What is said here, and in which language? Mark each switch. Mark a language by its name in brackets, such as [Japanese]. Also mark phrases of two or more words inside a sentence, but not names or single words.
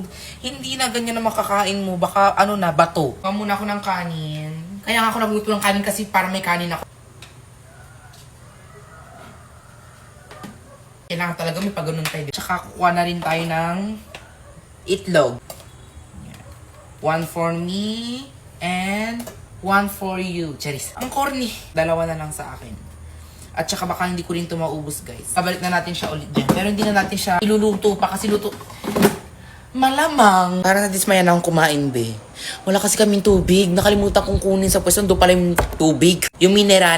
[Filipino] Hindi na ganyan na makakain mo. Baka, ano na, bato. Kuha muna ako ng kanin. Kaya nga ako nagugutom ng kanin kasi para may kanin ako. Kailangan talaga may pagano'n tayo. Tsaka kukuha na rin tayo ng itlog. [English] One for me and one for you. [Filipino] Charis. Ang corny. Dalawa na lang sa akin. At saka baka hindi ko rin ito maubos, guys. Pabalik na natin siya ulit dyan. Pero hindi na natin siya iluluto pa kasi luto. Malamang. Para na-dismaya na akong kumain, be. Wala kasi kaming tubig. Nakalimutan kong kunin sa pwesto. Doon pala yung tubig. Yung mineral.